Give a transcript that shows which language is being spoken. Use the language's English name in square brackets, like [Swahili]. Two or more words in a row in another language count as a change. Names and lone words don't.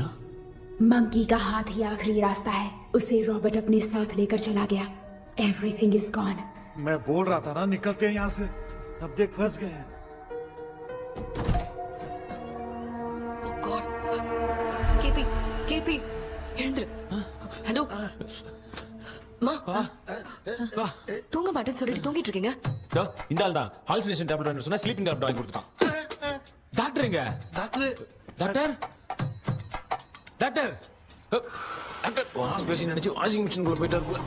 [Hindi] मंकी का हाथ ही आखिरी रास्ता है. उसे रॉबर्ट अपने साथ लेकर चला गया. [English] everything is gone. [Hindi] मैं बोल रहा था ना निकलते हैं यहाँ से. अब देख फंस गए हैं. [Tamil] केपी ஹலோ மா தூங்க மாட்டேன்னு சொல்லிட்டு தூங்கிட்டு இருக்கீங்க. இந்த ஆள் தான் [English] hallucination tablet [Tamil] வாங்கி சொன்னா [English] sleeping tablet [Tamil] வாங்கி கொடுத்துட்டான். டாக்டர் எங்க? டாக்டர் டாக்டர் டாக்டர் [English] wash basin [Tamil] நினைச்சு [English] washing machine [Tamil] குள்ள போயிட்டாரு.